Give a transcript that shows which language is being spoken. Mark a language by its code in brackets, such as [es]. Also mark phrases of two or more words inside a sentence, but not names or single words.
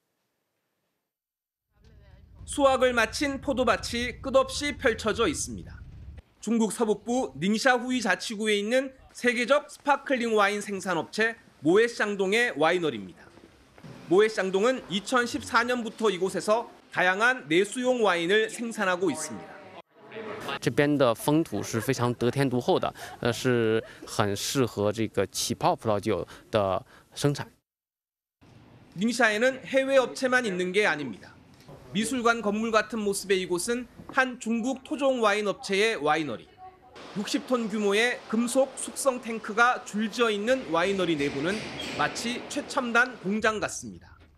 [ko] 수확을 마친 포도밭이 끝없이 펼쳐져 있습니다. 중국 서북부 닝샤후이 자치구에 있는 세계적 스파클링 와인 생산업체 모에샹동의 와이너리입니다. 모에샹동은 2014년부터 이곳에서 다양한 내수용 와인을 생산하고 있습니다. [zh] 这边的风土是非常得天独厚的，是很适合这个起泡葡萄酒的生产。 [ko] 닝샤에는 해외 업체만 있는 게 아닙니다. 미술관 건물 같은 모습의 이곳은 한 중국 토종 와인 업체의 와이너리. 60톤 규모의 금속 숙성 탱크가 줄지어 있는 와이너리 내부는 마치 최첨단 공장 같습니다.